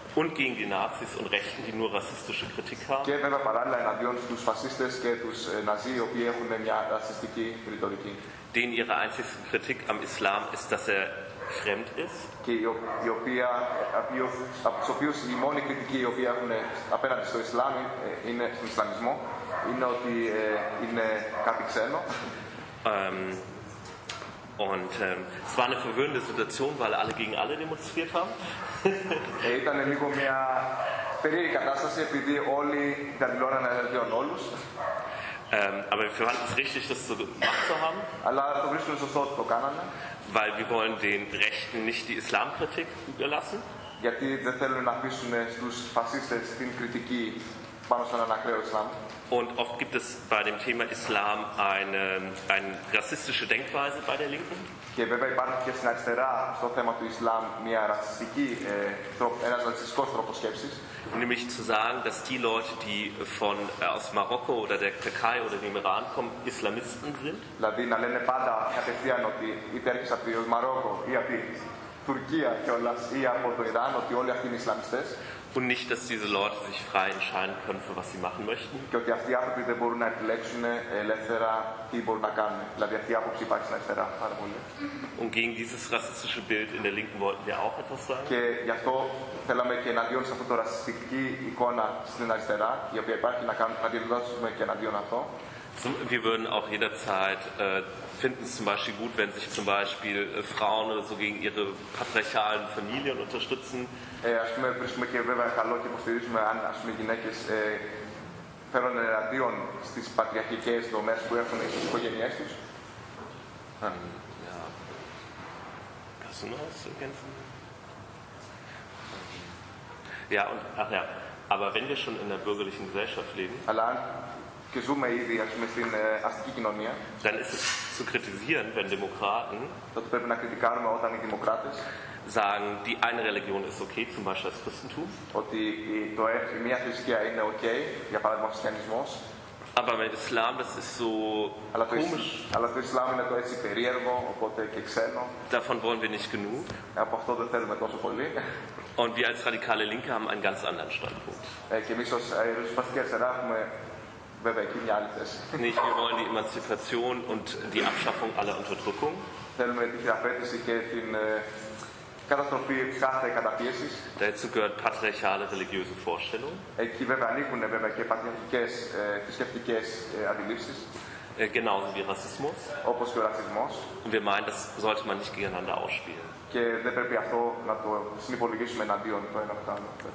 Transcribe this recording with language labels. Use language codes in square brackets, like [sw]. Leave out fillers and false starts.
[de] Und gegen die Nazis und Rechten, die nur rassistische Kritik haben. [el] Και βέβαια παράλληλα εναντίον στους φασίστες και τους Ναζί, οι οποίοι έχουν μια ρασιστική ρητορική. [de] Denen ihre einzige Kritik am Islam ist, dass fremd ist. [el] Και η οποία, από τους οποίους η μόνη κριτική η οποία έχουν απέναντι στο Ισλάμ, είναι στον Ισλαμισμό, είναι ότι είναι κάτι ξένο. [de] Und es war eine verwirrende Situation, weil alle gegen alle demonstriert haben. [el] Ήταν λίγο μια περίεργη κατάσταση επειδή όλοι διαδηλώναν εναντίον όλου. [de] Aber wir fanden es richtig, das so gemacht zu haben. [el] Αλλά το βρίσκουμε σωστό ότι το κάνανε. [de] Weil wir wollen den Rechten nicht die Islamkritik überlassen. [el] Γιατί δεν θέλουν να αφήσουν στους φασίστες την κριτική πάνω στον ανακραίο Ισλάμ. [de] Und oft gibt es bei dem Thema Islam eine rassistische Denkweise bei der Linken. [el] Και βέβαια υπάρχει και στην αριστερά στο θέμα του Ισλάμ μια ρατσιστική, ένας ρατσιστικός τρόπος σκέψης. [de] Nämlich zu sagen, dass die Leute, die von aus Marokko oder der Türkei oder dem Iran kommen, Islamisten sind. [el] Δηλαδή να λένε πάντα κατευθείαν ότι είτε έρχεσαι από το Μαρόκο ή από την Τουρκία κιόλας ή από το Ιράν, ότι όλοι αυτοί είναι Ισλαμιστές. [de] Und nicht, dass diese Leute sich frei entscheiden können, für was sie machen möchten. [el] Και ότι αυτοί οι άνθρωποι δεν μπορούν να επιλέξουν ελεύθερα τι μπορούν να κάνουν. Δηλαδή αυτή η άποψη υπάρχει στην αριστερά πάρα πολύ. [de] Und gegen dieses rassistische Bild in der Linken wollten wir auch etwas sagen. [el] Και γι' αυτό θέλαμε και εναντίον σε αυτό το ρατσιστική εικόνα στην αριστερά, η οποία υπάρχει, να αντιδράσουμε και εναντίον αυτό. [de] Wir würden auch jederzeit finden es zum Beispiel gut, wenn sich zum Beispiel Frauen oder so gegen ihre patriarchalen Familien unterstützen. [el] Ας πούμε, βρίσκουμε και βέβαια καλό και υποστηρίζουμε αν ας πούμε, γυναίκες φέρουν εναντίον στις πατριαρχικές δομές που έχουν στις οικογένειές τους. [de] Kannst du noch was ergänzen? Ja, und, ach ja, aber wenn wir schon in der bürgerlichen Gesellschaft leben, allein [el] και ζούμε ήδη, ας πούμε, στην αστική κοινωνία. [de] Dann ist es zu kritisieren, wenn Demokraten [el] τότε πρέπει να κριτικάρουμε όταν οι Δημοκράτες [de] sagen, die eine Religion ist okay, zum Beispiel das Christentum. [el] Ότι η μία θρησκεία είναι okay, για παράδειγμα ο Χριστιανισμός. [de] Aber mit Islam, das ist so komisch. [el] Αλλά το Ισλάμ είναι το έτσι περίεργο, οπότε και ξένο. [de] Davon wollen wir nicht genug. [el] Από αυτό δεν θέλουμε τόσο πολύ. [de] Und wir als radikale Linke haben einen ganz anderen Standpunkt. [el] Και εμείς ως ριζοσπαστική αριστερά έχουμε βέβαια εκεί μια άλλη θέση. [de] Nicht, wir wollen die Emanzipation und die Abschaffung aller Unterdrückung. [el] Θέλουμε την χειραφέτηση και την καταστροφή κάθε καταπίεσης. [de] Dazu gehört patriarchale religiöse Vorstellung. [el] Εκεί βέβαια ανήκουν βέβαια και πατριαρχικές θρησκευτικές αντιλήψεις. [de] Genauso wie Rassismus. [el] Όπως και ο ρατσισμός. [de] Und wir meinen, das sollte man nicht gegeneinander ausspielen. [el] Και δεν πρέπει αυτό να το συνυπολογίσουμε εναντίον το ένα από τα άλλα.